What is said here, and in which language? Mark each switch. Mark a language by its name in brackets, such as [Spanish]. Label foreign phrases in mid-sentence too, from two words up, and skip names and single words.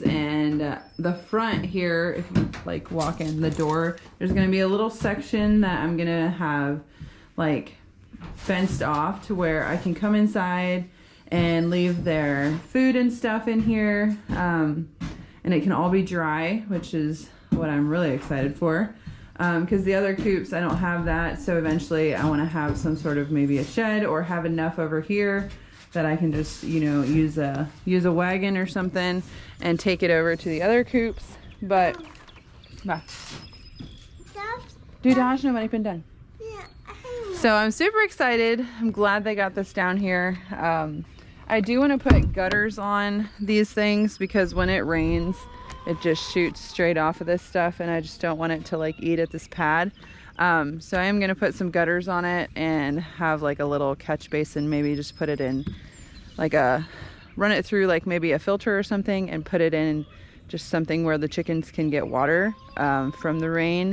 [English] And the front here, if you like walk in the door, there's gonna be a little section that I'm gonna have like fenced off to where I can come inside and leave their food and stuff in here, and it can all be dry, which is what I'm really excited for, because the other coops I don't have that. So eventually I want to have some sort of maybe a shed, or have enough over here that I can just, you know, use a wagon or something and take it over to the other coops. But du hast nog niet been done. So I'm super excited. I'm glad they got this down here. I do want to put gutters on these things because when it rains, it just shoots straight off of this stuff, and I just don't want it to like eat at this pad. So I am gonna put some gutters on it and have like a little catch basin, maybe just put it in like run it through like maybe a filter or something, and put it in just something where the chickens can get water from the rain.